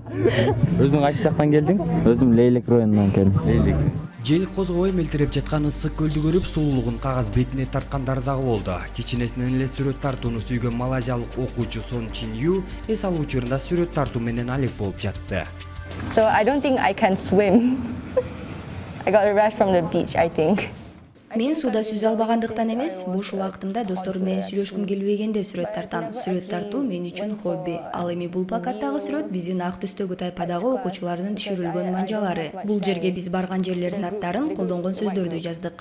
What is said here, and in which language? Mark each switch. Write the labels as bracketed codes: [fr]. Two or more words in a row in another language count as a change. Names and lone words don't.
[ky] Өзүң кайсы жактан келдиң? Өзүм Лейлек районунан келдим. Жел козгобой мелтиреп жаткан ысык көлдү көрүп, сулуулугун кагаз бетине тарткандар дагы болду. Кичинесинен эле сүрөт тартууну сүйгөн малайзиялык окуучу Сон Чин Ю эс алуу учурунда сүрөт тартуу менен алек болуп жатты. [en] So I don't think I can swim. I got a rash from the beach, I think. [ky] Мен суда сүзө албагандыктан эмес, буш убактымда досторум менен сүйлөшкүм келбегенде сүрөт тартам. Сүрөт тартуу мен үчүн хобби. Ал эми бул плакаттагы сүрөт биздин ак түстөгү тайпадагы окуучулардын түшүрүлгөн манжалары. Бул жерге биз барган жерлердин аттарын колдонгон сөздөрдү жаздык.